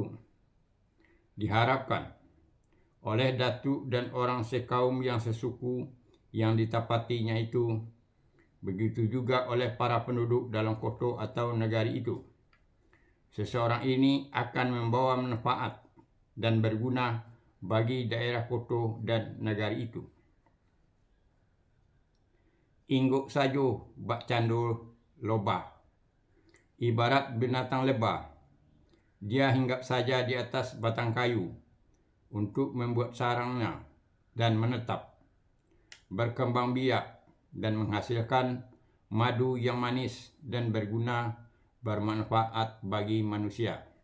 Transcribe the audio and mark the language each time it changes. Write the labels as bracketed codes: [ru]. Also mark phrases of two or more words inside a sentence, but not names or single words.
[id] Diharapkan oleh datuk dan orang sekaum yang sesuku yang ditapatinya itu, begitu juga oleh para penduduk dalam kota atau negari itu. Seseorang ini akan membawa manfaat dan berguna bagi daerah kota dan negari itu. [min] Ingguk sajo bak candul lobah, [id] ibarat binatang lebah. Dia hinggap saja di atas batang kayu untuk membuat sarangnya dan menetap, berkembang biak dan menghasilkan madu yang manis dan berguna, bermanfaat bagi manusia.